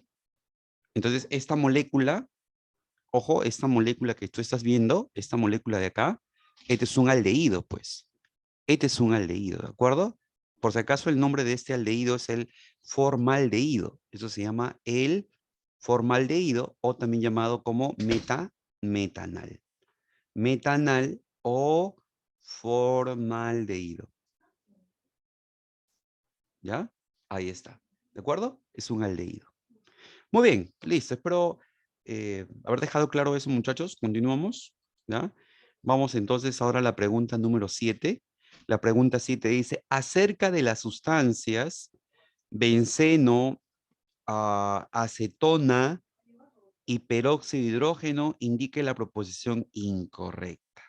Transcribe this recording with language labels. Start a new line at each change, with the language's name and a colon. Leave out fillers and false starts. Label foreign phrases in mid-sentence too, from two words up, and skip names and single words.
Spanish: Entonces, esta molécula, ojo, esta molécula que tú estás viendo, esta molécula de acá, este es un aldehído, pues. Este es un aldehído, ¿de acuerdo? Por si acaso, el nombre de este aldehído es el formaldehído. Eso se llama el formaldehído o también llamado como metanal. Metanal o formaldehído. ¿Ya? Ahí está. ¿De acuerdo? Es un aldehído. Muy bien, listo. Espero haber dejado claro eso, muchachos. Continuamos. ¿Ya? Vamos entonces ahora a la pregunta número 7. La pregunta 7 dice, acerca de las sustancias benceno, acetona y peróxido de hidrógeno, indique la proposición incorrecta.